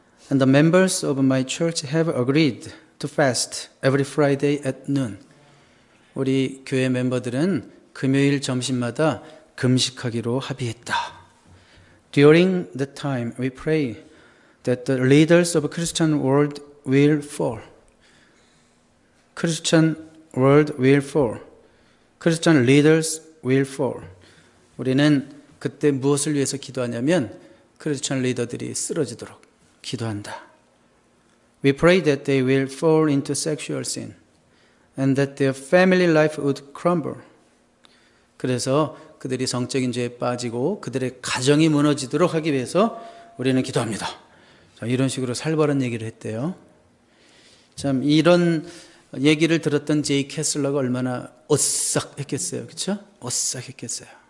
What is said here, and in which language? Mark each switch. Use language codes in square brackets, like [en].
[en] And the members of my church have agreed to fast every Friday at noon. [ko] 우리 교회 멤버들은 금요일 점심마다 금식하기로 합의했다. [en] During the time we pray that the leaders of the Christian world will fall. Christian world will fall. Christian leaders will fall. [ko] 우리는 그때 무엇을 위해서 기도하냐면 크리스천 리더들이 쓰러지도록 기도한다. [en] We pray that they will fall into sexual sin and that their family life would crumble. [ko] 그래서 그들이 성적인 죄에 빠지고 그들의 가정이 무너지도록 하기 위해서 우리는 기도합니다. 자, 이런 식으로 살벌한 얘기를 했대요. 참 이런 얘기를 들었던 제이 캐슬러가 얼마나 오싹했겠어요. 그렇죠? 오싹했겠어요.